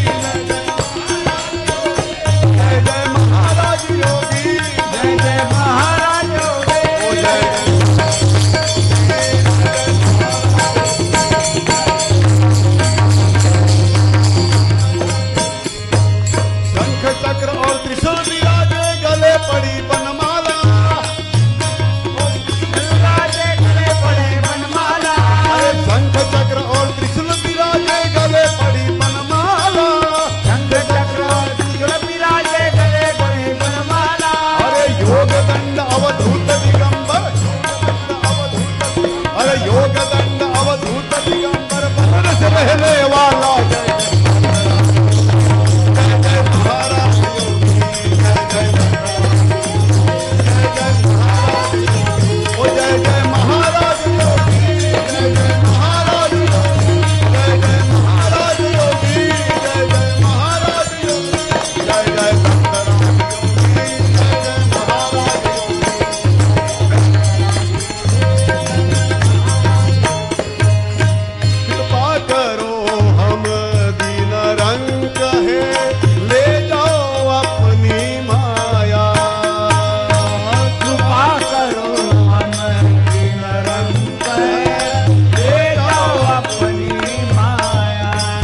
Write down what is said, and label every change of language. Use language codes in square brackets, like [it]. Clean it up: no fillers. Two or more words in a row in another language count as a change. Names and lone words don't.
[hi] जय जय महाराज योगी, जय जय महाराज योगी, जय शंख चक्र और त्रिशूल विराजे, गले पड़ी बनमाला, विराजे गले पड़े बनमाला, अरे शंख चक्र और त्रिशूल विराजे, गले पड़ी बनमाला, शंख चक्र और त्रिशूल विराजे, गले पड़ी बनमाला, अरे योग दंड अवधूत दिगंबर, अरे योग दंड अवधूत दिगंबर, बदन से रहने वाला, जय जय महाराज योगी, जय जय महाराज योगी, जय जय महाराज योगी, जय जय महाराज योगी, जय जय महाराज योगी, जय जय दत्तराज योगी, जय जय महाराज योगी। कृपा करो हम दीन रंग है, ले जाओ अपनी माया, कृपा करो हम दीन रंग है, ले जाओ अपनी माया,